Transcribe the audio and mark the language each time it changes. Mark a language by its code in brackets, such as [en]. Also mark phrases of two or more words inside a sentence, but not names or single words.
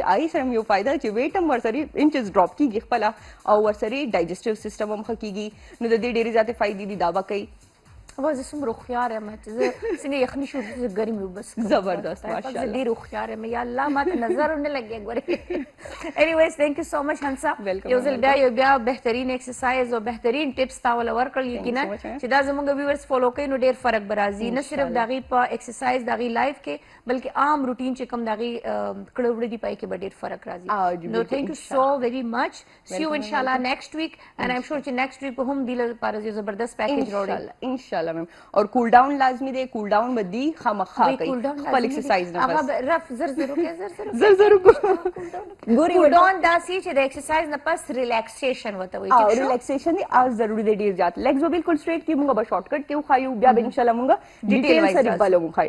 [ps] آی سره هم یو فایده چې ویټ هم ورسره [en] inches drop [ps] کېږي خپله او ورسره [en] digestive system [ps] هم ښه کېږي نو د دې ډېرې زیاتې فایدې دي دا به کوي. زه څومره هوښیار یم چې زه څنګه یخني شو زه ګرمې اوبه څښم. زبردست ماشاءالله. زه ډېر هوښیار یم یا الله ما ته نظر ونه لګي ګورې. [en] anyways thank you so much هنسا. [ps] یو ځل بیا بهترین ایکسرسایز او بهترین ټپس تا ولا ورکړل یقینا چې دا زموږ ویورز فالو کوي نو ډېر فرق به راځي نه صرف د هغې په ایکسرسایز د هغې لایف کې بلکې عام روټین چې کوم د هغې کړه وړه دي پای کې به ډېر فرق راځي. [en] نو thank you so very much. see you inshallah next week and I'm sure چې next week [ps] به هم دې لپاره یو زبردست پیکیج راوړي انشاءالله میم. اور [en] cool down [ps] لازمي دی. [en] cool down [ps] به دی خامخا کوي خپل ایکسرسایز نه بس هغه رف زر زر وکړه زر زر ګوري [en] cool down [ps] دا سی چې د ایکسرسایز نه پس ریلیکسیشن وته وي. او ریلیکسیشن دی از ضروری دی ډیر زیات. لیگز به بالکل سټریټ کی مونږ به [en] short cut [ps] کې خایو بیا به انشاءالله مونږ ډیټیل سره بلو خایو.